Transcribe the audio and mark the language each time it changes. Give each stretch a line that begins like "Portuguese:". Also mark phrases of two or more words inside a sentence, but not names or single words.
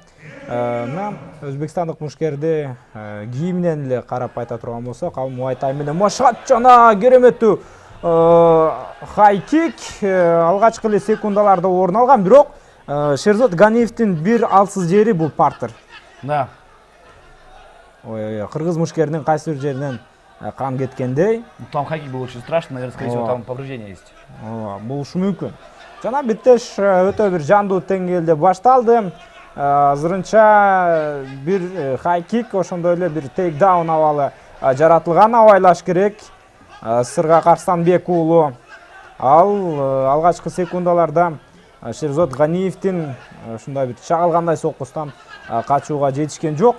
Kyrgyz: Мына өзбекстандык мушкерди кийиминен эле карап айта турган болсок, ал муайтай менен машат жана кереметтүү хай-кик алгачкы эле секундаларда орун алган, бирок Шерзот Ганиевдин бир алсыз жери бул партер. Да. Кыргыз мушкеринин кайсы бир жеринен кан кеткендей.
Russian: Там хай-кик был очень страшный, наверное, скорее всего, там повреждения есть.
Kyrgyz: Болушу мүмкүн. Жана беттеш өтө бир жандуу деңгээлде башталды. Азырынча бир хай-кик, ошондой эле бир тейкдаун абалы жаратылган абайлаш керек. Сыргак Арстанбек уулу ал алгачкы секундаларда Шерзот Ганиевдин ушундай бир чагылгандай соккустан качууга жетишкен жок.